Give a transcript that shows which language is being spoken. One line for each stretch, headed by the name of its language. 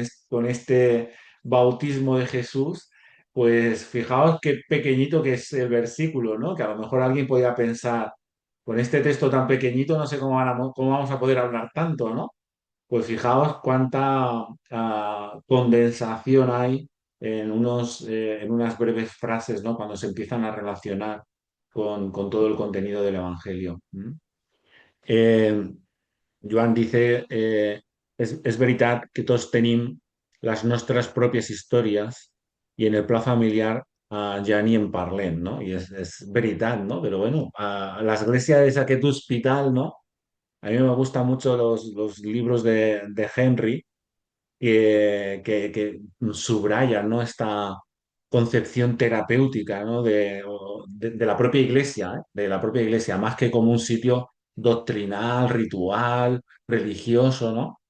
Spanish: Con este bautismo de Jesús, pues fijaos qué pequeñito que es el versículo, ¿no? Que a lo mejor alguien podría pensar, con este texto tan pequeñito no sé cómo vamos a poder hablar tanto, ¿no? Pues fijaos cuánta condensación hay en unas breves frases, ¿no? Cuando se empiezan a relacionar con todo el contenido del Evangelio. ¿Mm? Eh, Joan dice,
Catalan: és veritat que tots tenim les nostres pròpies històries i en el pla familiar ja ni en parlem, no? I és veritat, ¿no?
Spanish: Pero bueno,
Catalan: l'església és aquest hospital, ¿no?
Spanish: A mí me gustan mucho los libros de Henry que subrayan, ¿no? Esta concepción terapéutica, ¿no? De la propia iglesia, ¿eh? De la propia iglesia, más que como un sitio doctrinal, ritual, religioso, ¿no?